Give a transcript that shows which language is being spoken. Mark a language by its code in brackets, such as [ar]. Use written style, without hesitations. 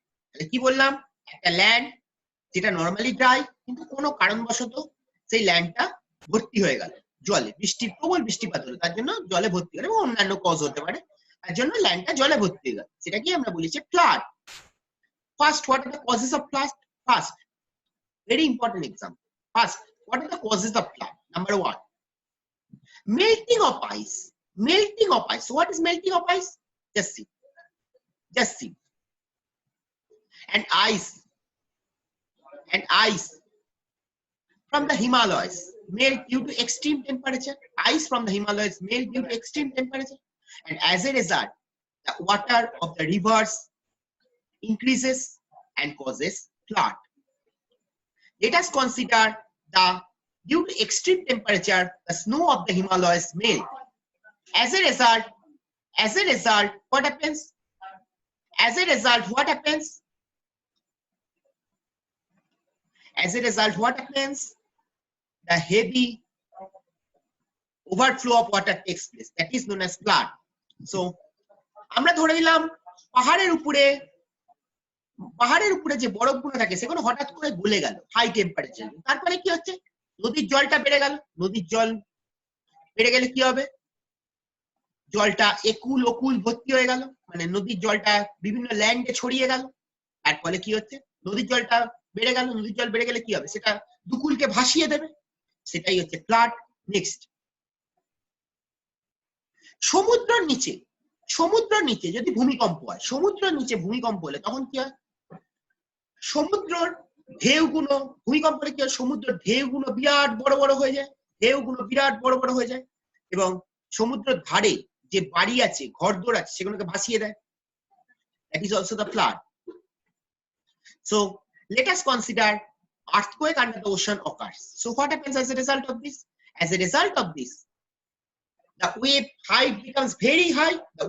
[bn] তাহলে কি বললাম, একটা ল্যান্ড যেটা নরমালি ড্রাই কিন্তু কোনো কারণবশত সেই ল্যান্ডটা ভর্তি হয়ে গেল জলে, প্রবল বৃষ্টিপাত হলো তার জন্য জলে ভর্তি হলো, এবং অন্যান্য কজ হতে পারে, তার জন্য ল্যান্ডটা জলে ভর্তি হয়ে গেল, সেটা কি আমরা বলি যে flood. [en] First, what are the causes of flood? First, very important example. First, what are the causes of flood? Number one, melting of ice. Melting of ice. So what is melting of ice? Just see. And ice from the Himalayas melt due to extreme temperature. Ice from the Himalayas melt due to extreme temperature, and as a result, the water of the rivers increases and causes flood. Let us consider due to extreme temperature, the snow of the Himalayas melt. As a result, what happens? As a result, what happens? The heavy overflow of water takes place. That is known as flood. [bn] So, আমরা ধরে নিলাম পাহাড়ের উপরে যে বরফগুলো থাকে সেগুলো হঠাৎ করে গলে গেল হাই টেম্পারেচার, তারপরে কি হচ্ছে, নদীর জলটা বেড়ে গেল। নদীর জল বেড়ে গেলে কি হবে, জলটা একুল ওকুল ভর্তি হয়ে গেল, মানে নদীর জলটা বিভিন্ন ল্যান্ডে ছড়িয়ে গেল, তার ফলে কি হচ্ছে, নদীর জলটা বেড়ে গেল, নদীর জল বেড়ে গেলে কি হবে, সেটা দুকুলকে ভাসিয়ে দেবে, সেটাই হচ্ছে ফ্লাড। নেক্সট, সমুদ্রের নিচে যদি ভূমিকম্প হয়, সমুদ্রের নিচে ভূমিকম্প হলে তখন কি হয়, সমুদ্রের ঢেউগুলো, ভূমিকম্পে কি হয়, সমুদ্রের ঢেউগুলো বিরাট বড় বড় হয়ে যায়, এবং সমুদ্রের ধারে যে বাড়ি আছে, ঘরদোর আছে, সেগুলোকে ভাসিয়ে দেয়। [en] That is also the flood. So let us consider earthquake under the ocean occurs. So what happens as a result of this? As a result of this, the wave height becomes very high.